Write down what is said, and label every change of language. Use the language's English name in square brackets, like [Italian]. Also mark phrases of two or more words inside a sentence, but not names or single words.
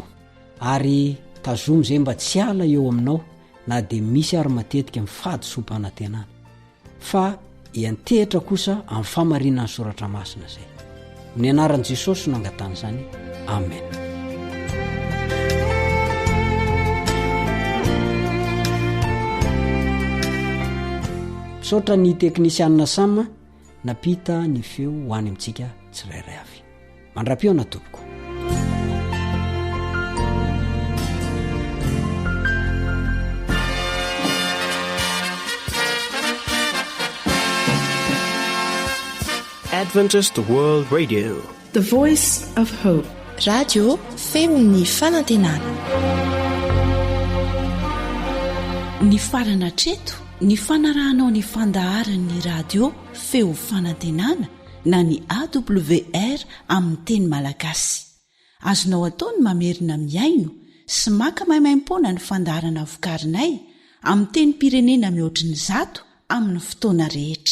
[Malagasy] ary tazomy izay mba tsy ala eo aminao na dia misy ary matetika mifady sompanantenana fa hiantehitra kosa amin'ny famarinan'ny soratra masina izay ny anaran'i Jesosy no angatana izany amen misaotra ny teknisianina sama napita ny feo ho any amintsika tsirairay avy mandra-piona tompoko [English] Adventist World Radio, the voice of hope. [Malagasy] Radio feony fanantenana. Ny farana treto, ny fanarahanao ny fandaharan'ny radio feo fanantenana na ny AWR amin'ny teny malagasy. Azonao ataony mamerina miaino sy maka maimaim-pona ny fandaharana vokarinay amin'ny teny pirenena mihoatriny 100 amin'ny fotoana rehetra.